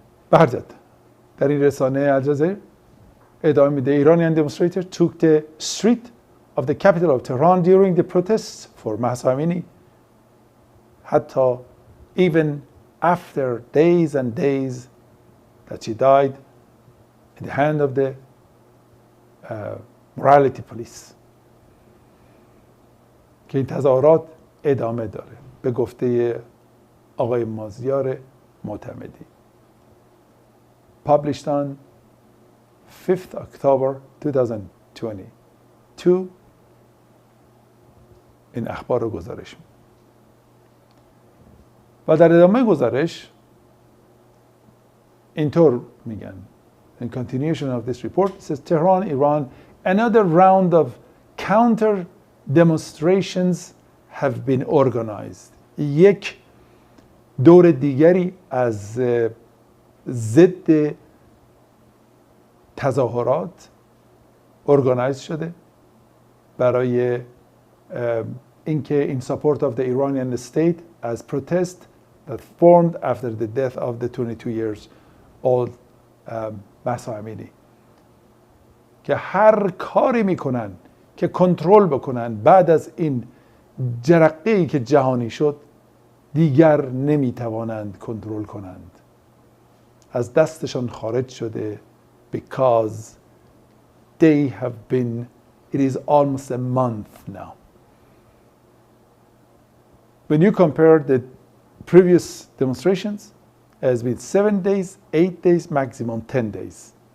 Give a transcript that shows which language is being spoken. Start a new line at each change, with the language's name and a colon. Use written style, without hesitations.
Persian: به هر جهت در این رسانه الجزایر ادامه میده
English: Iranian demonstrators took the street of the capital of Tehran during the protests for Mahsa Amini.
Persian: حتی
English: even after days and days that she died in the hand of the morality police.
Persian: که این تظاهرات ادامه داره به گفته آقای مازیار معتمدی.
English: Published on 5th October 2022
Persian: این اخبار رو گزارش می‌کنه. و در ادامه گزارش اینطور میگن
English: in continuation of this report it says Tehran, Iran, another round of counter demonstrations have been organized.
Persian: یک دور دیگری از ضد تظاهرات ارگانایز شده برای اینکه
English: in support of the Iranian state as protest that formed after the death of the 22 years old Mahsa Amini
Persian: که هر کاری میکنن که کنترل بکنن بعد از این جرقه‌ای که جهانی شد دیگر نمیتوانند کنترل کنند. از دستشان خارج شده
English: because they have been it is almost a month now. When you compare the previous demonstrations has been 7 days, 8 days, maximum 10 days.